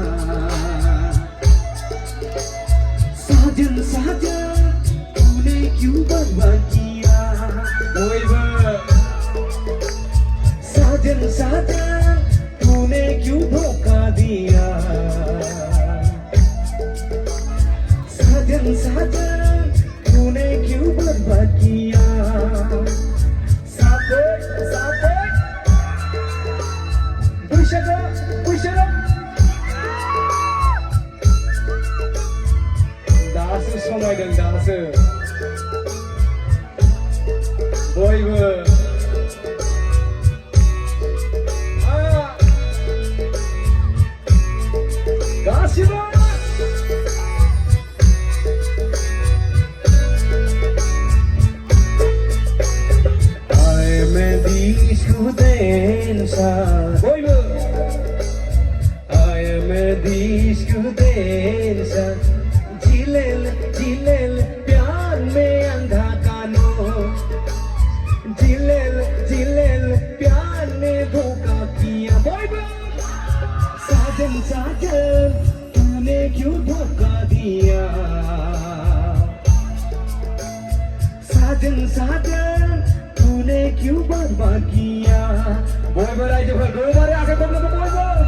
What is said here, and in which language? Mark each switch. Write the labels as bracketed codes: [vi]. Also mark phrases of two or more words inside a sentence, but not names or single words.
[hi] साजन साजन तूने क्यों बर्बाद किया साजन साजन तूने क्यों धोखा दिया साजन साजन तूने क्यों बर्बाद किया [brx] दासो समायदों दासो बयबो गासिबो बयबो [en] disco dancer [hi] झिलेल झिलेल प्यार में अंधा कानो झिलेल झिलेल प्यार ने धोखा किया साजन साजन तूने क्यों धोखा दिया साजन साजन तूने क्यों बर्बाद किया [brx] बयबो रायजोफोर गोबारै आखाइ खबनोबो बयबो